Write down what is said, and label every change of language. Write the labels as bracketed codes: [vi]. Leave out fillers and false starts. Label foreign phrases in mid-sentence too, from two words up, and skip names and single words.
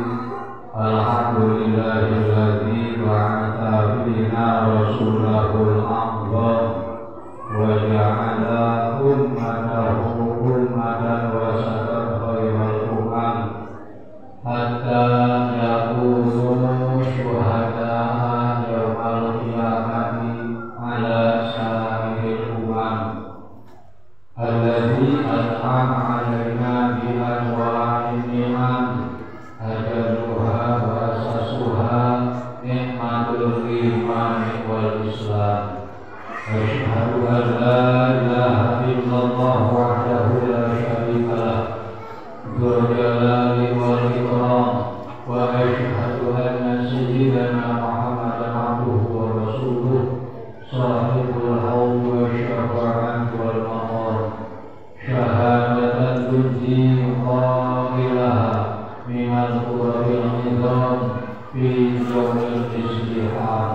[ar] الحمد لله الذي بعث فينا رسوله الأعظم وجعل أمته أمة وسطا خير الأمم حتى يكونوا شهداء يوم القيامة على سائر الأمم الذي أنعم علينا بأنواع النعم أجلها وأساسها نعمة الإيمان والإسلام. أشهد أن لا إله إلا الله وحده لا شريك له ذو الجلال والإكرام وأشهد أن سيدنا محمدا عبده ورسوله صاحب الحوض والشفاعة والمقام شهادة تنجي قائلها من القر النظام في يوم الاستحاد.